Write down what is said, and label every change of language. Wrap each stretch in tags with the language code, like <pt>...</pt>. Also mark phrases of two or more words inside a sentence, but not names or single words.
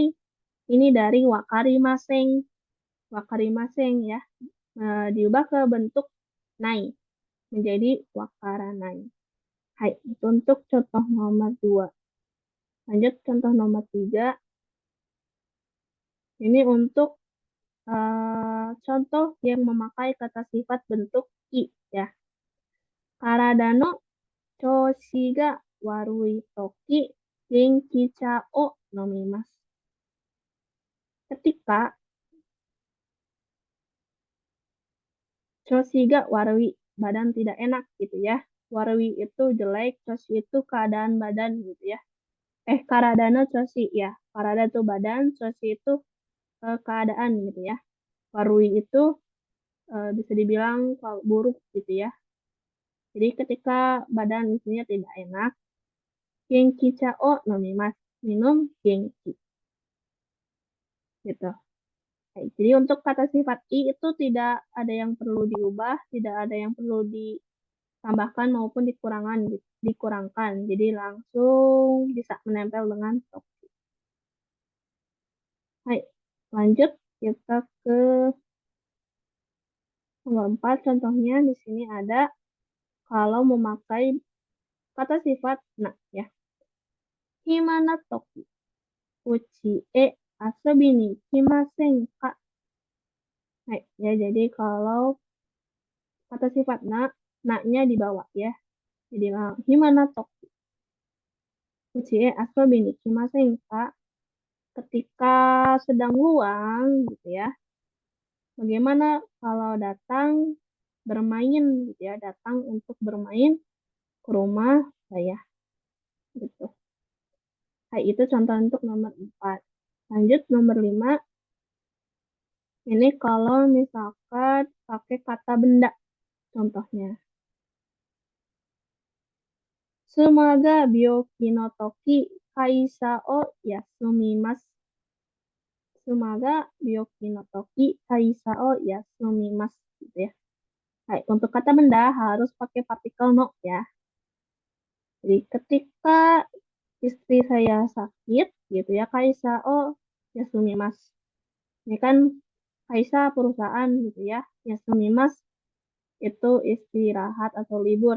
<id>Ini dari wakarimaseng ya, diubah ke bentuk nai menjadi wakaranai. Hai, itu untuk contoh nomor 2. Lanjut contoh nomor 3. Ini untuk contoh yang memakai kata sifat bentuk i ya.</id> <ja>体の調子が悪い時元気茶を飲みます.</ja> <id>Ketika</id> <ja>調子が悪い,</ja> <id>badan tidak enak gitu ya. Warui itu jelek, choshi itu keadaan badan gitu ya.</id> <ja>体の調子 ya.</ja> <id>Karada itu badan, choshi itu keadaan gitu ya. Warui itu bisa dibilang buruk gitu ya. Jadi ketika badan isinya tidak enak,</id> <ja>元気茶を飲みます,</ja> <id>minum genki gitu. Jadi untuk kata sifat i itu tidak ada yang perlu diubah, tidak ada yang perlu ditambahkan maupun dikurangkan. Jadi langsung bisa menempel dengan tok. Hai, lanjut kita ke nomor 4. Contohnya di sini ada kalau memakai kata sifat na ya.</id> <ja>暇な時うちへ遊びに来ませんか.</ja> <id>Hai, ya jadi kalau kata sifat na-nya dibawa ya.</id> <ja>Jadi 暇な時うちへ遊びに来ませんか.</ja> <id>Ketika sedang luang gitu ya. Bagaimana kalau datang bermain gitu ya, datang untuk bermain ke rumah saya gitu. Nah, itu contoh untuk nomor 4. Lanjut nomor 5. Ini kalau misalkan pakai kata benda contohnya.</id> <ja>妻が病気の時会社を休みます. 妻が病気の時会社を休みます</ja> <id>gitu ya. Nah, untuk kata benda harus pakai partikel no ya. Jadi ketika istri saya sakit gitu ya,</id> <ja>会社を休みます.</ja> <id>Ini kan Kaisa perusahaan gitu ya. Yasumimasu itu istirahat atau libur.</id>